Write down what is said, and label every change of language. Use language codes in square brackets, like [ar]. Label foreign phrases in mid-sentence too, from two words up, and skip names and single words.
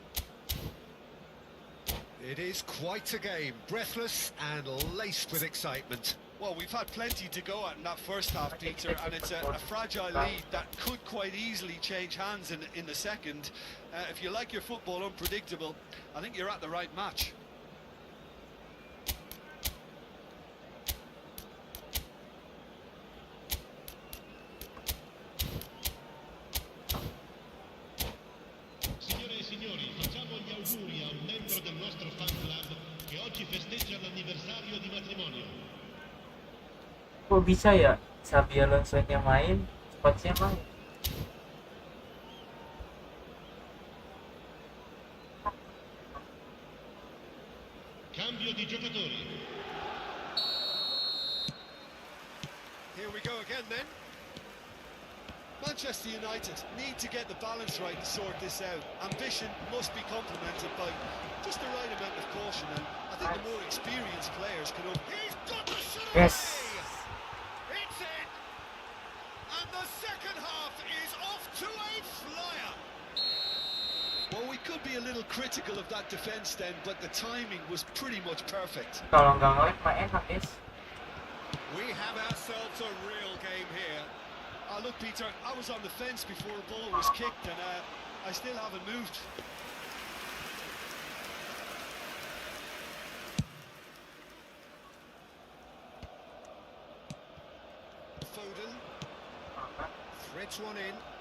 [en] It is quite a game, breathless and laced with excitement. Well, we've had plenty to go at in that first half, Peter, and it's a fragile lead that could quite easily change hands in the second. If you like your football unpredictable, I think you're at the right match. [it] Signore e signori, facciamo gli auguri a un membro del nostro fan club che oggi festeggia l'anniversario di matrimonio. [id] Kok bisa ya Xabi Alonso-nya main, coach-nya main? [it] Cambio di giocatori. [en] Here we go again then. Manchester United need to get the balance right to sort this out. Ambition must be complemented by just the right amount of caution, and I think the more experienced players can... He's got the shot Yes. away! It's in! And the second half is off to a flyer! Well, we could be a little critical of that defence then, but the timing was pretty much perfect. [id] Kalau nggak ngelag mah enak, guys. [en] We have ourselves a real game here. Look, Peter, I was on the fence before a ball was kicked, and I still haven't moved. Foden threads one in.